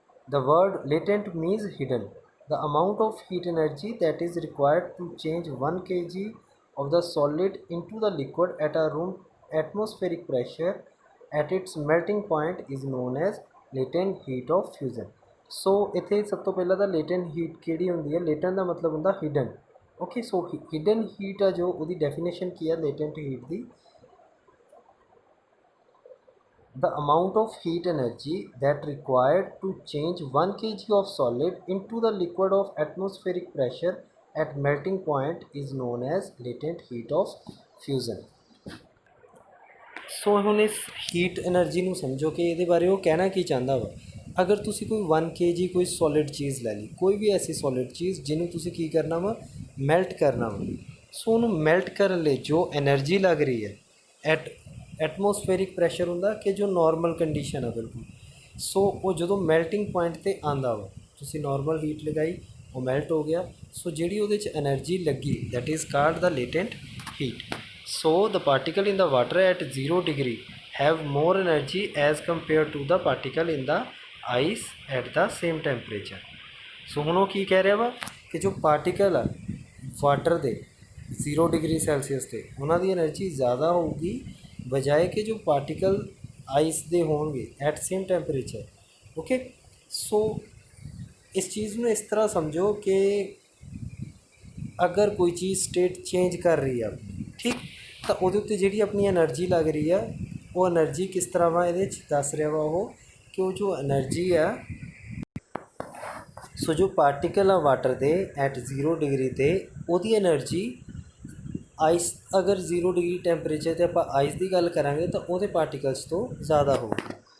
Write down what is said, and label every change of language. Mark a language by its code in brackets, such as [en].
[en] The word latent means hidden. The amount of heat energy that is required to change 1 kg of the solid into the liquid at a room atmospheric pressure at its melting point is known as latent heat of fusion. [pa] ਸੋ ਇੱਥੇ ਸਭ ਤੋਂ ਪਹਿਲਾਂ ਤਾਂ Latent heat ਕਿਹੜੀ ਹੁੰਦੀ ਹੈ, Latent ਦਾ ਮਤਲਬ ਹੁੰਦਾ ਹਿਡਨ। ਓਕੇ, ਸੋ ਹਿਡਨ ਹੀਟ ਆ ਜੋ ਉਹਦੀ ਡੈਫੀਨੇਸ਼ਨ ਕੀ ਹੈ Latent heat ਦੀ, [en] the amount of heat energy that required to change 1 kg of solid into the liquid of atmospheric pressure at melting point is known as latent heat of fusion। [pa] ਸੋ ਹੁਣ ਇਸ heat energy ਨੂੰ ਸਮਝੋ ਕਿ ਇਹਦੇ ਬਾਰੇ ਉਹ ਕਹਿਣਾ ਕੀ ਚਾਹੁੰਦਾ ਵਾ। ਅਗਰ ਤੁਸੀਂ ਕੋਈ 1 kg ਕੋਈ ਸੋਲਿਡ ਚੀਜ਼ ਲੈ ਲਈ, ਕੋਈ ਵੀ ਐਸੀ ਸੋਲਿਡ ਚੀਜ਼ ਜਿਹਨੂੰ ਤੁਸੀਂ ਕੀ ਕਰਨਾ ਵਾ, ਮੈਲਟ ਕਰਨਾ ਵਾ, ਸੋ ਉਹਨੂੰ ਮੈਲਟ ਕਰਨ ਲਈ ਜੋ ਐਨਰਜੀ ਲੱਗ ਰਹੀ ਹੈ ਐਟਮੋਸਫੇਰਿਕ ਪ੍ਰੈਸ਼ਰ ਹੁੰਦਾ ਕਿ ਜੋ ਨੋਰਮਲ ਕੰਡੀਸ਼ਨ ਆ ਬਿਲਕੁਲ, ਸੋ ਉਹ ਜਦੋਂ ਮੈਲਟਿੰਗ ਪੁਆਇੰਟ 'ਤੇ ਆਉਂਦਾ ਵਾ, ਤੁਸੀਂ ਨੋਰਮਲ ਹੀਟ ਲਗਾਈ, ਉਹ ਮੈਲਟ ਹੋ ਗਿਆ, ਸੋ ਜਿਹੜੀ ਉਹਦੇ 'ਚ ਐਨਰਜੀ ਲੱਗੀ [en] That is called the latent heat. So the particle in the water at 0 degree have more energy as compared to the particle in the ice at the same temperature. [pa] So ਹੁਣ ਉਹ ਕੀ ਕਹਿ ਰਿਹਾ ਵਾ ਕਿ ਜੋ particle ਆ water ਦੇ 0 degree Celsius 'ਤੇ ਉਹਨਾਂ ਦੀ ਐਨਰਜੀ ਜ਼ਿਆਦਾ ਹੋਊਗੀ ਬਜਾਏ ਕਿ ਜੋ ਪਾਰਟੀਕਲ ਆਈਸ ਦੇ ਹੋਣਗੇ [en] At same temperature. [pa] ਓਕੇ, ਸੋ ਇਸ ਚੀਜ਼ ਨੂੰ ਇਸ ਤਰ੍ਹਾਂ ਸਮਝੋ ਕਿ ਅਗਰ ਕੋਈ ਚੀਜ਼ ਸਟੇਟ ਚੇਂਜ ਕਰ ਰਹੀ ਆ, ਠੀਕ, ਤਾਂ ਉਹਦੇ ਉੱਤੇ ਜਿਹੜੀ ਆਪਣੀ ਐਨਰਜੀ ਲੱਗ ਰਹੀ ਆ ਉਹ ਐਨਰਜੀ ਕਿਸ ਤਰ੍ਹਾਂ ਵਾ ਇਹਦੇ 'ਚ ਦੱਸ ਰਿਹਾ ਵਾ ਉਹ ਕਿ ਉਹ ਜੋ ਐਨਰਜੀ ਆ, ਸੋ ਜੋ ਪਾਰਟੀਕਲ ਆ ਵਾਟਰ ਦੇ ਐਟ 0 ਡਿਗਰੀ 'ਤੇ ਉਹਦੀ ਐਨਰਜੀ ਆਈਸ, ਅਗਰ 0 ਡਿਗਰੀ ਟੈਂਪਰੇਚਰ 'ਤੇ ਆਪਾਂ ਆਈਸ ਦੀ ਗੱਲ ਕਰਾਂਗੇ ਤਾਂ ਉਹਦੇ ਪਾਰਟੀਕਲਸ ਤੋਂ ਜ਼ਿਆਦਾ ਹੋਊਗੀ।